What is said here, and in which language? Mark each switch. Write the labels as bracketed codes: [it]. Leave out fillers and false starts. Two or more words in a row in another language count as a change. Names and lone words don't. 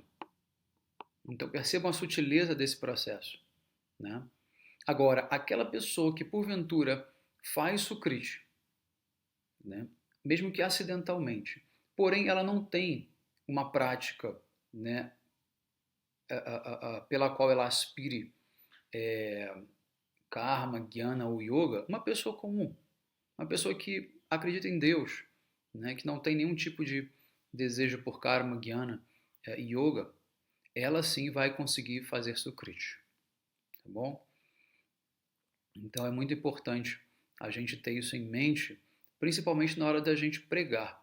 [pt] Então percebam a sutileza desse processo, né? Agora, aquela pessoa que porventura faz sukriti, né, mesmo que acidentalmente, porém ela não tem uma prática, né, pela qual ela aspire karma, jnana ou yoga, uma pessoa comum, uma pessoa que acredita em Deus, né, que não tem nenhum tipo de desejo por karma, jnana e yoga, ela sim vai conseguir fazer sukriti, tá bom? Então é muito importante a gente ter isso em mente, principalmente na hora da gente pregar.